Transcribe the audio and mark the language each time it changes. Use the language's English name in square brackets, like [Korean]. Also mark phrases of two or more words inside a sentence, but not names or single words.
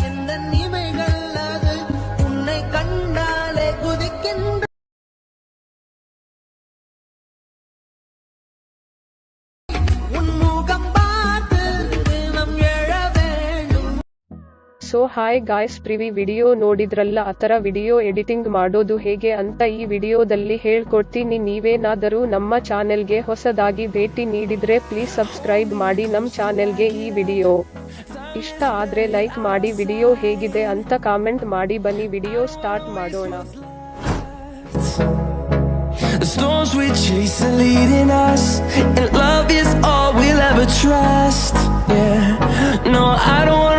[Tamil] அதன் இமைகள் அது உன்னை கண்டாலே குதிக்கின்ற உன்முகம் பார்த்து தினம் எழ வேண்டும். [English] so hi guys, [Kannada] ಪ್ರಿವಿ ವಿಡಿಯೋ ನೋಡಿದ್ರಲ್ಲ, ಆತರ [English] video editing [Kannada] ಮಾಡೋದು ಹೇಗೆ ಅಂತ ಈ ವಿಡಿಯೋದಲ್ಲಿ ಹೇಳ್ಕೊಡ್ತೀನಿ. ನೀವೇನಾದರೂ ನಮ್ಮ ಚಾನೆಲ್ಗೆ ಹೊಸದಾಗಿ ಭೇಟಿ ನೀಡಿದ್ರೆ [English] please subscribe [Kannada] ಮಾಡಿ ನಮ್ ಚಾನೆಲ್ಗೆ. ಈ ವಿಡಿಯೋ ಇಷ್ಟ ಆದ್ರೆ ಲೈಕ್ ಮಾಡಿ, ವಿಡಿಯೋ ಹೇಗಿದೆ ಅಂತ ಕಾಮೆಂಟ್ ಮಾಡಿ. ಬನ್ನಿ [English] video start [Kannada] ಮಾಡೋಣ. [English] The storms we chase are leading us, and love is all we'll ever trust. Yeah, no, I don't